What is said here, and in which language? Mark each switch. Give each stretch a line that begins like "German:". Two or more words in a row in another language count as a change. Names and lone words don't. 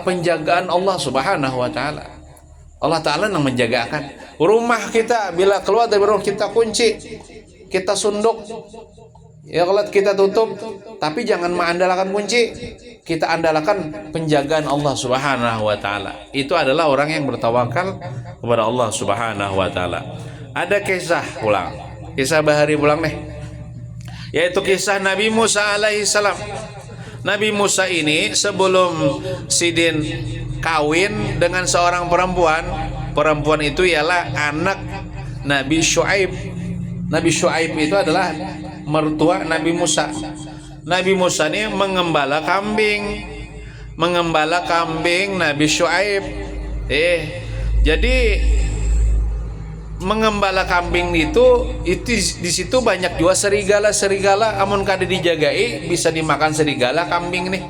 Indonesian: Penjagaan Allah
Arabic: سبحانه وتعالى.
Indonesian: Allah Taala yang menjagakan rumah kita. Bila keluar dari rumah kita kunci, kita sunduk, Ya kalau kita tutup, tapi jangan mengandalkan kunci. Kita andalkan penjagaan Allah
Arabic: سبحانه وتعالى.
Indonesian: Itu adalah orang yang bertawakal kepada Allah
Arabic: سبحانه وتعالى.
Banjar: Ada kisah pulang. Kisah bahari pulang nih.
Indonesian: Yaitu kisah Nabi Musa
Arabic: عليه السلام.
Indonesian: Nabi Musa ini sebelum Sidin kawin dengan seorang perempuan. Perempuan itu ialah anak Nabi Syuaib. Nabi Syuaib itu adalah mertua Nabi Musa. Nabi Musa ini mengembala kambing Nabi Syuaib. Jadi mengembala kambing itu di situ banyak juga serigala.
Banjar: Amun kada dijagai bisa dimakan serigala kambing nih.